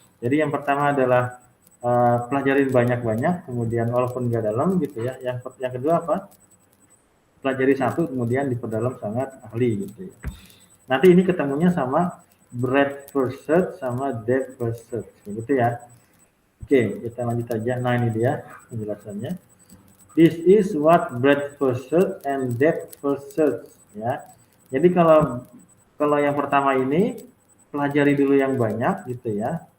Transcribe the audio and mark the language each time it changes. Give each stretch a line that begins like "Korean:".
Indonesian: Jadi yang pertama adalah pelajarin banyak-banyak, kemudian walaupun nggak dalam gitu ya. Yang kedua apa? Pelajari satu, kemudian diperdalam sangat ahli gitu ya. Nanti ini ketemunya sama breadth first search sama depth first search gitu ya. Oke, kita lanjut aja. Nah ini dia penjelasannya.
English: This is what breadth first search and depth first search ya.
Indonesian: Jadi kalau yang pertama ini pelajari dulu yang banyak gitu ya.